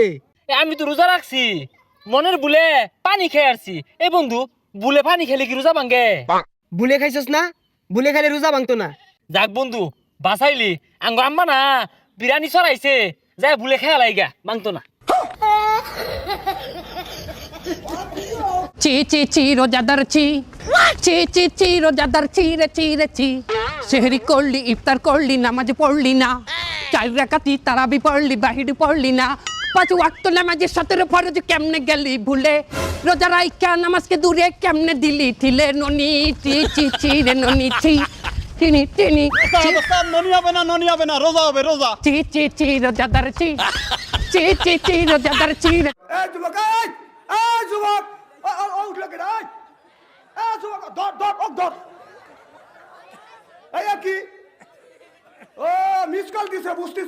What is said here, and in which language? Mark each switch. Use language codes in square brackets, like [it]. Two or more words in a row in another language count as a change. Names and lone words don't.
[bn] আমি তো রোজা রাখছি, মনের ভুলে পানি খেয়ে আসছি। এই বন্ধু, ভুলে পানি খেলে কি রোজা ভাঙ্গে? বুলে খাইছস না? বুলে খাইলে রোজা ভাঙতো না। যাক বন্ধু, বাঁচাইলি। আঙ্গ আম্মা না বিরিয়ানি চড়াইছে, যাই ভুলে খেয়া লাইগা ভাঙতো না। চি চি চি রোজাদার চি চি চি চি রোজাদার চি রে চি রে চি সেহরি করলি ইফতার করলি নামাজ পড়লি না চার রাকাতি তারাবি পড়লি বাহির পড়লি না পাঁচ ওয়াক্ত নামাজের 17 ফরজ কেমনে গেলি ভুলে রোজা রাইকা নামাজকে দূরে কেমনে দিলি ঠিলে ননি চি চি চি রে ননি চি চিনি চিনি ননি হবে না রোজা হবে রোজা। চি চি চি রোজাদার চি চি চি চি রোজাদার চি রে এই যুবক, এই যুবক, উঠলো কেন? এই যুবক, ধর ধর ওক ধর। এই কি? ও মিস কল দিছে, বুঝতেছে।